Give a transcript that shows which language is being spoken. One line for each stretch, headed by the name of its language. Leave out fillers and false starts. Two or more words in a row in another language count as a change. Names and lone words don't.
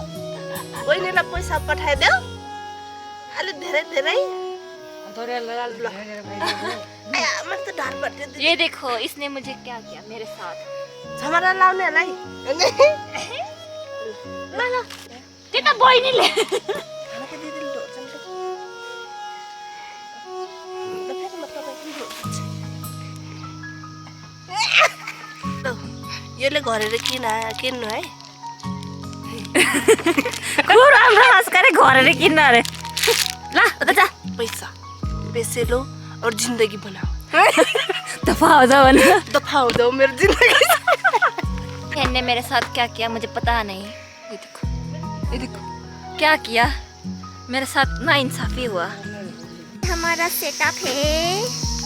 Nepali: बहिनीलाई पैसा पठाइदेऊ अलिक धेरै धेरै। मैले त ढाड पर्थ्यो।
Hindi: ये देखो इसने मुझे क्या किया मेरे साथ।
Nepali: झमरा लाउनेलाई ल ल त्यो त बहिनीले। यसले घरेर किन्नु है। खूब राम्रो हस्कारे घरेर किन्न अरे। ल उता जा।
Hindi: पैसा पैसे लो और जिंदगी बनाओ। दफा हो जाओ ना। दफा हो जाओ मेरी जिंदगी। बहन ने मेरे साथ क्या किया मुझे पता नहीं। ये देखो, ये देखो क्या किया मेरे साथ। नाइंसाफी हुआ। हमारा सेटअप है।